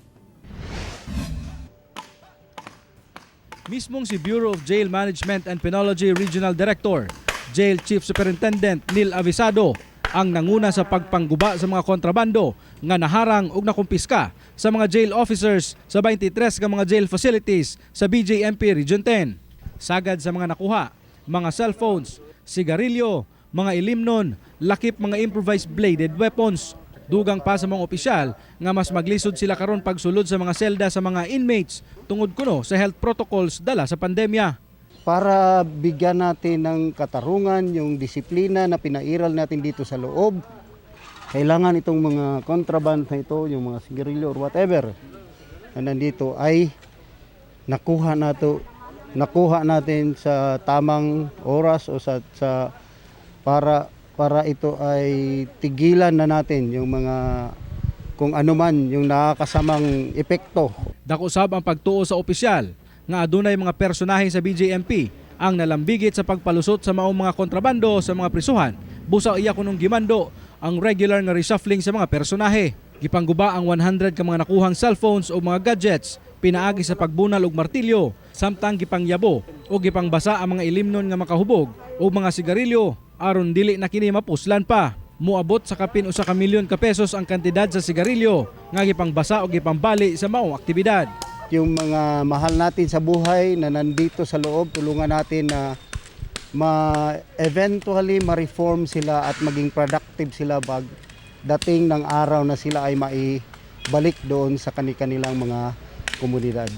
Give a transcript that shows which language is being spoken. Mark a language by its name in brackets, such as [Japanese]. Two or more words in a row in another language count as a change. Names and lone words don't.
[Cebuano] Mismong si Bureau of Jail Management and Penology Regional Director, Jail Chief Superintendent Neil Avisado, ang nanguna sa pagpangguba sa mga kontrabando nga naharang ug nakumpiska sa mga [English] jail officers [Cebuano] sa 23 ka mga [English] jail facilities [Cebuano] sa BJMP Region 10. Sagad sa mga nakuha, mga cellphones, sigarilyo, mga ilimnon, lakip mga [English] improvised bladed weapons. [Cebuano] Dugang pa sa mga opisyal nga mas maglisod sila karon pagsulod sa mga selda sa mga inmates tungod kuno sa health protocols dala sa pandemya. [Filipino] Para bigyan natin ng katarungan yung disiplina na pinairal natin dito sa loob, kailangan itong mga contraband na ito, yung mga sigarilyo or whatever na nandito ay nakuha natin sa tamang oras o para ito ay tigilan na natin yung mga kung ano man yung nakakasamang epekto. [Cebuano] Dako usab ang pagtuo sa opisyal nga adunay mga personahe sa BJMP ang nalambigit sa pagpalusot sa maong mga kontrabando sa mga prisuhan. Busa iya kunong gimando ang regular nga reshuffling sa mga personahe. Gipangguba ang 100 ka mga nakuhang cellphones o mga gadgets, pinaagi sa pagbunal og martilyo, samtang gipangyabo o gipangbasa ang mga ilimnon nga makahubog o mga sigarilyo aron dili na kini mapuslan pa. Muabot sa kapin usa ka milyon ka pesos ang kantidad sa sigarilyo nga gipangbasa o gipambali sa maong aktibidad. [Filipino] Yung mga mahal natin sa buhay na nandito sa loob, tulungan natin na eventually ma-reform sila at maging productive sila dating ng araw na sila ay maibalik doon sa kanilang mga komunidad.